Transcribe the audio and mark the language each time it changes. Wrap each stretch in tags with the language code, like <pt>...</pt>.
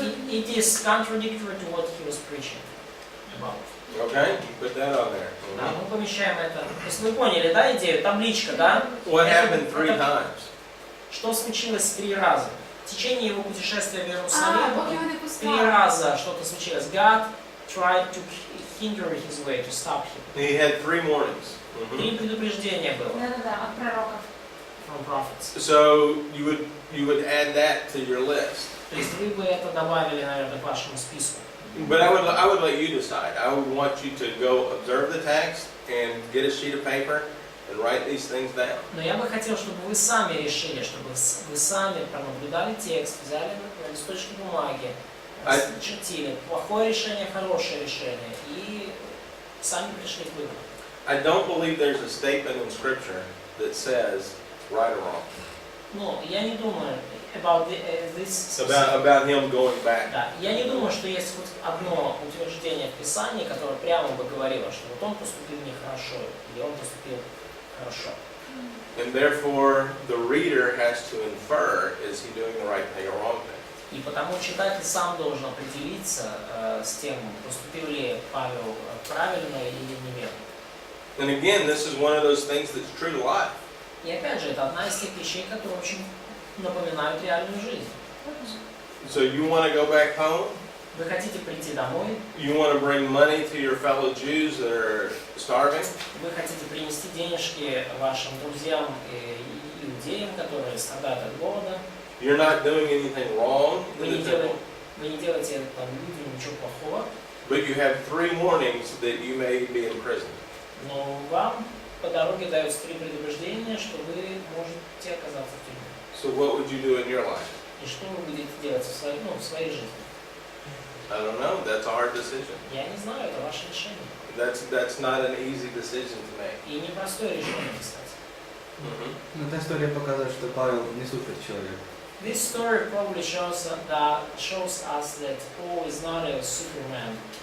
<en>It is contradictory to what he was preaching about. Okay, you put that on there.</en> <ru>Да, мы помещаем это. То есть вы поняли, да, идею? Табличка, да?</ru> <en>What happened 3 times?</en> <ru>Что случилось 3 раза? В течение его путешествия в Иерусалим</ru> <uk>поки вони 3</uk> <ru>пускали. раза что-то случилось.</ru> <en>God tried to hinder his way, to stop him. He had 3 warnings.</en> <ru>3 предупреждения было Да-да-да, от пророков.</ru> <en>from prophets. So you would add that to your list.</en> <ru>То есть вы бы это добавили, наверное, к вашему списку.</ru> <en>But I would let you decide. I would want you to go observe the text and get a sheet of paper and write these things down.</en> <ru>Но я бы хотел, чтобы вы сами решили, чтобы вы сами пронаблюдали текст, взяли листочки бумаги, чертили плохое решение, хорошее решение и сами пришли к выводу.</ru> <en>I don't believe there's a statement in Scripture that says right or wrong.</en> <ru>Но я не думаю</ru> <en>about this. About him going back.</en> <ru>Да, я не думаю, что есть хоть одно утверждение в Писании, которое прямо бы говорило, что вот он поступил нехорошо, или он поступил хорошо.</ru> <en>And therefore, the reader has to infer, is he doing the right thing or wrong thing?</en> <ru>И потому читатель сам должен определиться с тем, поступил ли Павел правильно или неверно.</ru> <en>And again, this is one of those things that's true to life.</en> <ru>И опять же, это одна из тех вещей, которые очень напоминают реальную жизнь.</ru> <en>So you want to go back home?</en> <ru>Вы хотите прийти домой,</ru> <en>You want to bring money to your fellow Jews that are starving?</en> <ru>вы хотите принести денежки вашим друзьям и иудеям, которые страдают от голода.</ru> <en>You're not doing anything wrong</en> <ru>Вы</ru> <en>in</en> <ru>не</ru> <en>the temple,</en> <ru>делаете там людям ничего плохого,</ru> <en>but you have 3 warnings that you may be in prison.</en> <ru>но вам по дороге даются 3 предупреждения, что вы можете оказаться в тюрьме.</ru> <en>So what would you do in your life?</en> <ru>И что вы будете делать в своей жизни?</ru> <en>I don't know. That's a hard decision.</en> <ru>Я не знаю, это ваше решение.</ru> <en>That's not an easy decision to make.</en> <ru>И непростое решение, кстати. Mm-hmm. Эта история показывает, что Павел не супер человек.</ru> <en>This story probably shows us that Paul is not a superman.</en>